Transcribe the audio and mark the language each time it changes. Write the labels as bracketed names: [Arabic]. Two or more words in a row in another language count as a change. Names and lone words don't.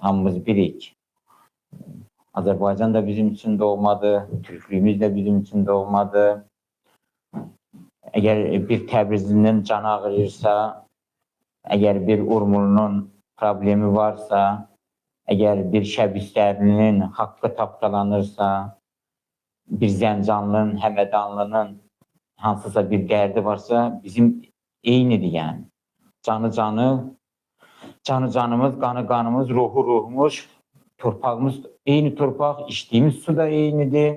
[Azerbaijani] Hamımız birik. [Turkish] Azerbaycan da bizim için doğmadı, Türklüğümüz de bizim için doğmadı. [Azerbaijani] Eğer bir Təbrizlinin canı ağrıyırsa, eğer bir Urmulunun problemi varsa, eğer bir Şəbistərlinin haqqı tapdalanırsa, bir Zəncanlının, Həmədanlının hansısa bir dərdi varsa, bizim eynidir yəni. Canı canımız, qanı qanımız, ruhu ruhumuz, torpağımız eyni torpaq, içdiyimiz su da eynidir.